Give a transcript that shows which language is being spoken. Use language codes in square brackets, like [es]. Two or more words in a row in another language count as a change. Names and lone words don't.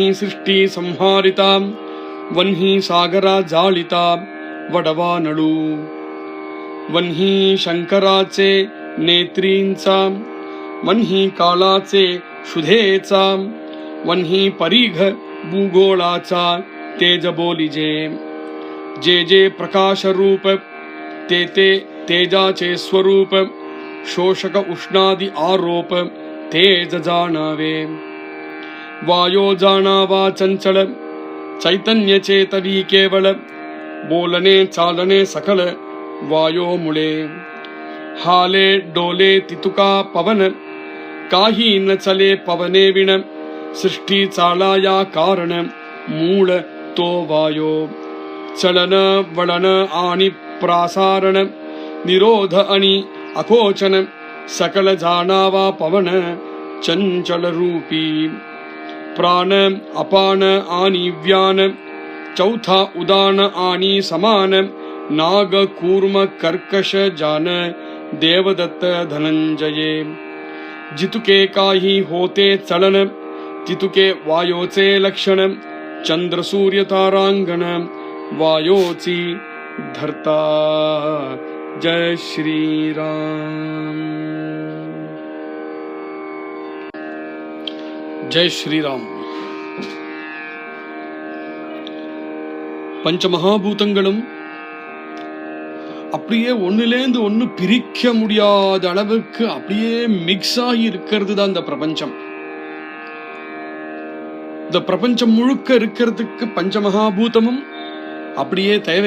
[mr] सृष्टि संहारितां वन्ही सागरा जाळिता वडवानळू वन्ही शंकराचे नेत्रींचा वन्ही कालाचे शुधेचा वन्ही परीघ भूगोळाचा तेज बोलिजे जे जे प्रकाश रूप ते ते तेजाचे स्वरूप शोषक उष्णादि आरोप तेज जाणावे वायो जाणावा चंचल चैतन्य चेतवी केवळ बोलणे चालणे सकल वायो मुळे हाले डोले तितुका पवन काही न चले पवने विण सृष्टी चालाया कारण मूळ तो वायो चलन वळण आणि प्रासारण निरोध आणि अकोचन सकल जाणावा पवन चंचल रूपी प्राण अपान आणि व्यान चौथा उदान आणि समान नाग कूर्म कर्कश जान देवदत्त धनंजये जितुके काही होते चलन तितुके वायोचे लक्षण चंद्र सूर्य तारांगण वायोची धरता जय श्री राम [hi] जय श्री राम [ta] பஞ்சமகாபூதங்களும் அப்படியே ஒன்னுலேந்து ஒன்னு பிரிக்க முடியாத அளவுக்கு அப்படியே மிக்ஸ் ஆகி இருக்கிறது தான் இந்த பிரபஞ்சம். இந்த பிரபஞ்சம் முழுக்க இருக்கிறதுக்கு பஞ்சமகாபூதமும் அப்படியே தேவை.